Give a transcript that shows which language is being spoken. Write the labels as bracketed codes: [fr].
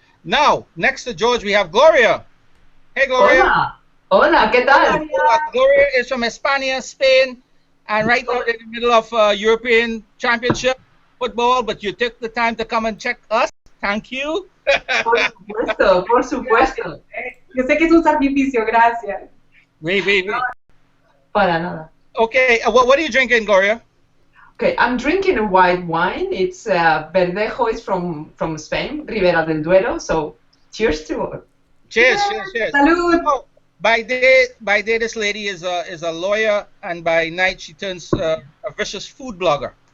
[en] Now, next to George, we have Gloria. Hey, Gloria. [es] Hola, ¿qué tal? [en] Gloria is from España, Spain, and right now in the middle of European Championship football, but you took the time to come and check us. Thank you. [es] Por supuesto. Yo sé que es un sacrificio, gracias. [en] Wait. [es] Para nada. [en] Okay, what are you drinking, Gloria? Okay, I'm drinking a white wine. It's Verdejo. It's from Spain, Ribera del Duero. So, cheers to it. Cheers. [es] Salud. [en] Oh, by day, this lady is a lawyer, and by night she turns a vicious food blogger.